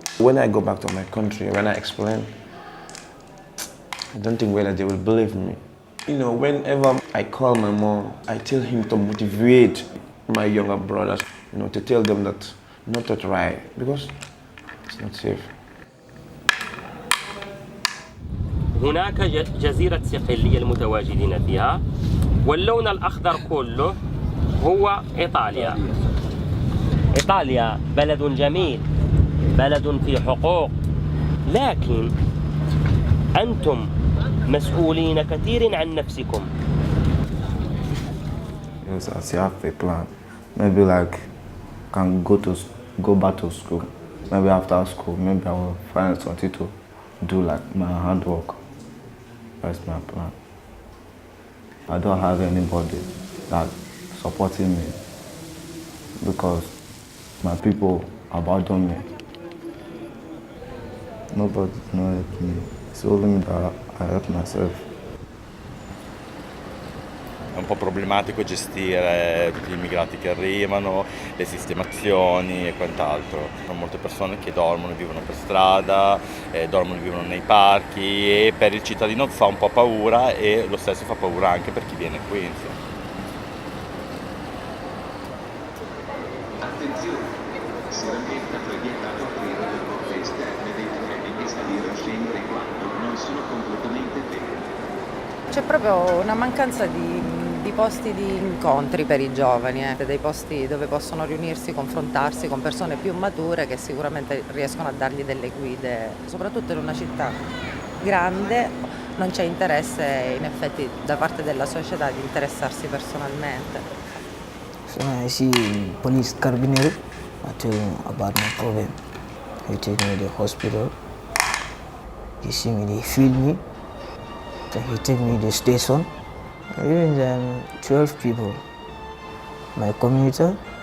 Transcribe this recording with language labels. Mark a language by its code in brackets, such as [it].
[en] When I go back to my country, when I explain, I don't think whether they will believe me. You know, whenever I call my mom, I tell him to motivate my younger brothers, you know, to tell them that not to try because it's not safe. [ar] هناك جزيرة صقلية المتواجدين فيها، واللون الأخضر كله هو إيطاليا. إيطاليا بلد جميل، بلد فيه حقوق، لكن أنتم مسؤولين كثير عن نفسكم. [en] Yes, as you have a plan, maybe like can go back to school. Maybe after school, maybe I will find something to do like my handwork. That's my plan. I don't have anybody that supporting me because my people abandon me. Nobody knows me. It's only me that I help myself. [it] È un po' problematico gestire tutti gli immigrati che arrivano, le sistemazioni e quant'altro. Sono molte persone che dormono e vivono per strada, dormono e vivono nei parchi e per il cittadino fa un po' paura e lo stesso fa paura anche per chi viene qui. Insomma. Attenzione, si rammenta che è vietato aprire le porte esterne dei treni e salire o scendere quando non sono completamente fermi. C'è proprio una mancanza di posti di incontri per i giovani, dei posti dove possono riunirsi, confrontarsi con persone più mature che sicuramente riescono a dargli delle guide, soprattutto in una città grande non c'è interesse in effetti da parte della società di interessarsi personalmente. [en] So when I see police carabiner, I tell him about my problem. He take me to the hospital. He see me, they feel me. Then he take me to the station. Even then, 12 people. My commuter.